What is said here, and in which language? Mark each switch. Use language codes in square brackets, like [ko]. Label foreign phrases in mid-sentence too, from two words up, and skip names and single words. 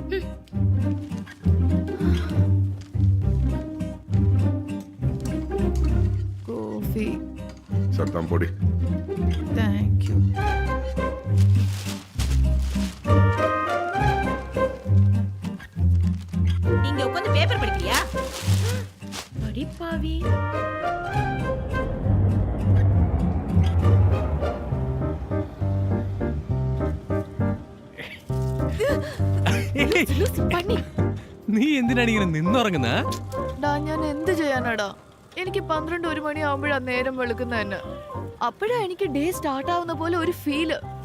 [ta] காஃபி. சத்தம் பொடி. தேங்க்யூ. இங்க உட்கார்ந்து பேப்பர் படிக்கிறியா? படிப்பாவி. [ml] നീ എന്തിനാണ് ഇങ്ങനെ നിന്നുറങ്ങുന്ന? ഞാൻ എന്ത് ചെയ്യാനാടാ? എനിക്ക് 12-1 മണിയാവുമ്പോഴാ നേരം വെളുക്കുന്ന തന്നെ. അപ്പോഴാ എനിക്ക് [en] day start [ml] ആവുന്ന പോലെ ഒരു ഫീല്.